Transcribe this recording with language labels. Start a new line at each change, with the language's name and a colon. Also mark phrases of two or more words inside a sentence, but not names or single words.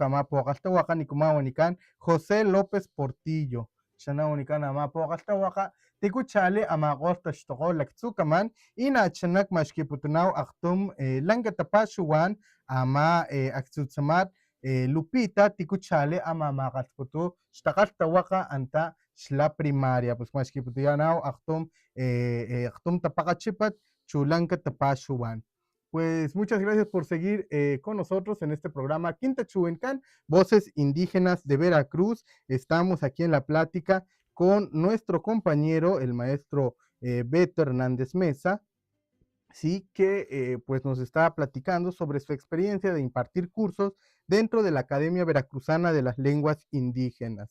Papantla Totonac: ama poqaltawaqa nikumawanikan José López Portillo xanawanikan ama poqaltawaqa tikuchali ama qoltaxtoqo laktsukaman inachanak mashkiputunaw aktum lanka tapashuwan ama aktsutsamat Lupita tikuchali ama maqaltputu xtaqaltawaqa anta xla primaria pues mashkiputuyanaw aktum tapaqachipat chulanka tapashuwan.
Spanish: Pues muchas gracias por seguir con nosotros en este programa Quinta Chuencan, Voces Indígenas de Veracruz. Estamos aquí en la plática con nuestro compañero, el maestro Beto Hernández Mesa, sí, que pues nos está platicando sobre su experiencia de impartir cursos dentro de la Academia Veracruzana de las Lenguas Indígenas.